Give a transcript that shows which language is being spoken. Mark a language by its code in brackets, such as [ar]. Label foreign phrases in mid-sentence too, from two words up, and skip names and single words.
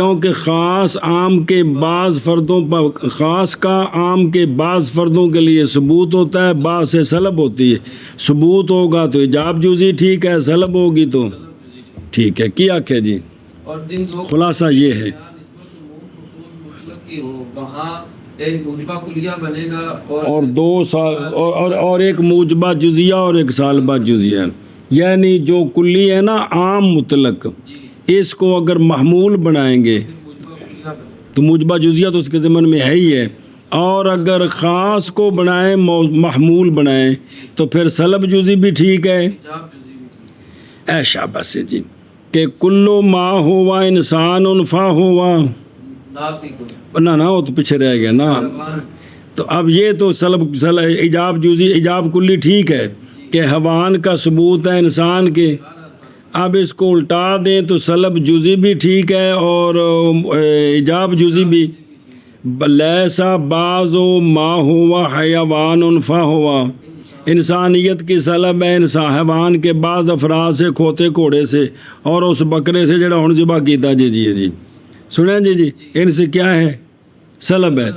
[ur] کیونکہ خاص عام کے بعض فردوں پر، خاص کا عام کے بعض فردوں کے لیے ثبوت ہوتا ہے، بعض سے سلب ہوتی ہے۔ ثبوت ہوگا تو ایجاب جزی ٹھیک ہے، سلب ہوگی تو ٹھیک ہے۔ کیا کہ جی اور جن دو خلاصہ یہ ہے، جہاں نسبت عموم خصوص مطلق کی ہو وہاں ایک موجبہ کلیہ بنے گا اور دو سال اور ایک موجبہ جزیہ اور ایک سالبہ جزیہ، یعنی جو کلی ہے نا عام مطلق، اس کو اگر محمول بنائیں گے موجبہ کلیہ بنے تو موجبہ جزیہ تو اس کے ضمن میں ہے ہی ہے، اور اگر خاص کو بنائیں محمول بنائیں تو پھر سلب جزی بھی ٹھیک ہے۔ ایجاب جزی بھی ٹھیک اے شاباش جی، کہ [ar] کلو ما ہوا انسان فا ہوا، [ur] ناطق نہ وہ تو پیچھے رہ گیا نا۔ تو اب یہ تو سلب ایجاب جزی ایجاب کلی ٹھیک ہے کہ حیوان کا ثبوت ہے انسان کے، اب اس کو الٹا دیں تو سلب جزی بھی ٹھیک ہے اور ایجاب جزی بھی۔ [ar] لیسا بعض ما ہوا حیوان فا ہوا، [ur] انسانیت کی سلب ہے انسان حیوان کے بعض افراد سے، کھوتے گھوڑے سے اور اس بکرے سے [pa] جڑا ہن ذبح کیتا جی سنیں جی [ur] ان سے کیا ہے سلب ہے۔